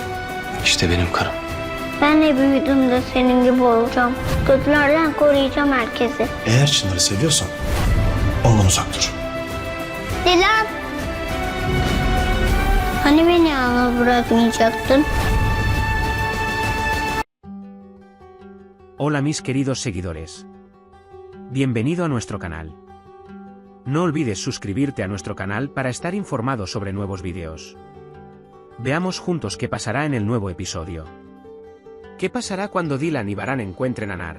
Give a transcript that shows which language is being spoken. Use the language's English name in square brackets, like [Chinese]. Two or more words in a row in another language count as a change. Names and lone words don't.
[Turkish] İşte benim karım. Ben de büyüdüğümde senin gibi olacağım. Kötülerden koruyacağım herkesi. Eğer Çınar'ı seviyorsan ondan uzak dur. Dilan! Hani beni yalnız bırakmayacaktın? [Spanish] Hola mis queridos seguidores. Bienvenido a nuestro canal. No olvides suscribirte a nuestro canal para estar informado sobre nuevos vídeos. Veamos juntos qué pasará en el nuevo episodio. ¿Qué pasará cuando Dylan y Baran encuentren a Nar?